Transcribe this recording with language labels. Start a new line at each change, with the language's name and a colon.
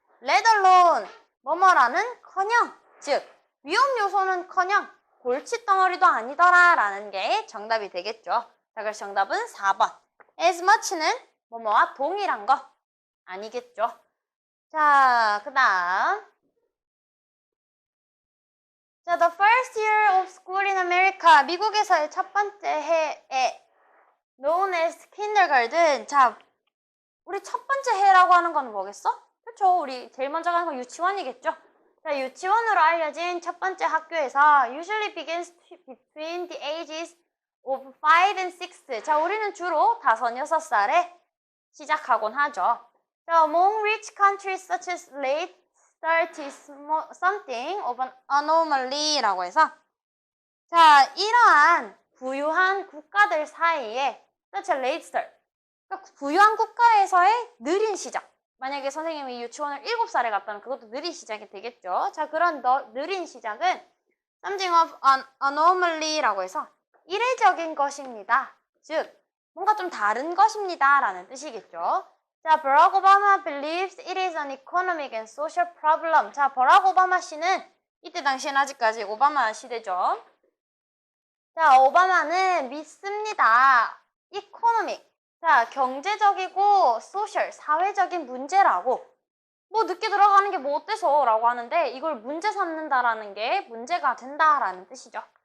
Korean: let alone, 뭐뭐라는 커녕, 즉 위험 요소는 커녕 골칫덩어리도 아니더라 라는 게 정답이 되겠죠. 자, 그래서 정답은 4번. as much는 뭐뭐와 동일한 거 아니겠죠? 자, 그 다음.
English: 자, the first year of school in America.
Korean: 미국에서의 첫 번째 해에
English: known as kindergarten.
Korean: 자, 우리 첫 번째 해라고 하는 건 뭐겠어? 그렇죠. 우리 제일 먼저 가는 건 유치원이겠죠. 자, 유치원으로 알려진 첫 번째 학교에서
English: usually begins between the ages of 5 and 6.
Korean: 자, 우리는 주로 5, 6살에 시작하곤 하죠.
English: 자, among rich countries such as late 30s, something of an anomaly라고 해서
Korean: 자, 이러한 부유한 국가들 사이에
English: such a late start.
Korean: 그러니까 부유한 국가에서의 느린 시작. 만약에 선생님이 유치원을 7살에 갔다면 그것도 느린 시작이 되겠죠. 자, 그런 느린 시작은
English: something of an anomaly
Korean: 라고 해서 이례적인 것입니다. 즉, 뭔가 좀 다른 것입니다 라는 뜻이겠죠.
English: 자, 버락 오바마 believes it is an economic and social problem.
Korean: 자, 버락 오바마 씨는 이때 당시엔 아직까지 오바마 시대죠. 자, 오바마는 믿습니다. economic. 자, 경제적이고 social, 사회적인 문제라고. 뭐 늦게 들어가는 게 뭐 어때서 라고 하는데 이걸 문제 삼는다라는 게 문제가 된다라는 뜻이죠.